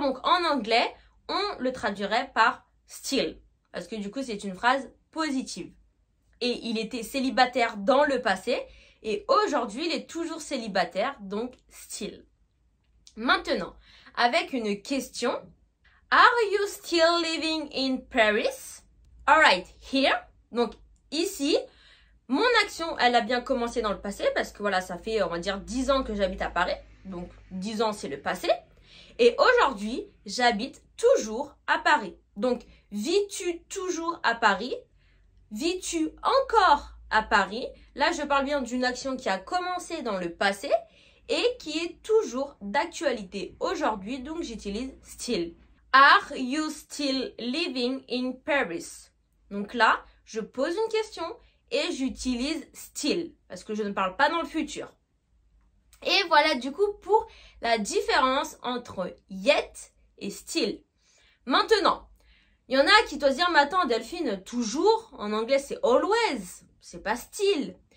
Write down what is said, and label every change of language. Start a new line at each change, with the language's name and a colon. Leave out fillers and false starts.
French: Donc, en anglais, on le traduirait par « still ». Parce que du coup, c'est une phrase positive. Et il était célibataire dans le passé. Et aujourd'hui, il est toujours célibataire, donc still. Maintenant, avec une question.
English: Are you still living in Paris? Alright, here.
French: Donc, ici, mon action, elle a bien commencé dans le passé. Parce que voilà, ça fait, on va dire, 10 ans que j'habite à Paris. Donc, 10 ans, c'est le passé. Et aujourd'hui, j'habite toujours à Paris. Donc, vis-tu toujours à Paris? Vis-tu encore à Paris? Là, je parle bien d'une action qui a commencé dans le passé et qui est toujours d'actualité aujourd'hui. Donc, j'utilise still.
English: Are you still living in Paris?
French: Donc là, je pose une question et j'utilise still parce que je ne parle pas dans le futur. Et voilà du coup pour la différence entre yet et still. Maintenant, il y en a qui doivent dire, mais attends Delphine, toujours, en anglais c'est always, c'est pas still.